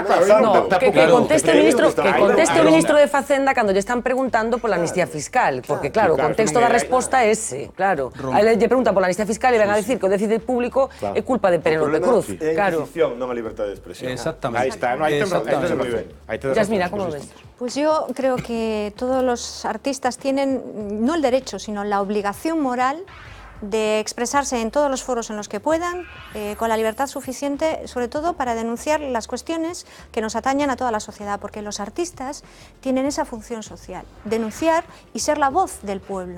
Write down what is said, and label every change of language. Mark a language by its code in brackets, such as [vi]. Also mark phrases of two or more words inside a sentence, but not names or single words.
[gl] No, que conteste o ministro de Facenda cando lle están preguntando pola amnistía fiscal, porque claro, o contexto da resposta é ese, claro. Aí lle preguntan pola amnistía fiscal e ven a decir que o déficit público é culpa de Penélope Cruz. É a Inquisición, non a libertad de expresión. Exactamente. Aí está, aí temos moi ben. [es] Yasmina, ¿cómo lo ves? Pues yo creo que todos los artistas tienen no el derecho, sino la obligación moral de expresarse en todos los foros en los que puedan, con la libertad suficiente, sobre todo para denunciar las cuestiones que nos atañen a toda la sociedad, porque los artistas tienen esa función social, denunciar y ser la voz del pueblo.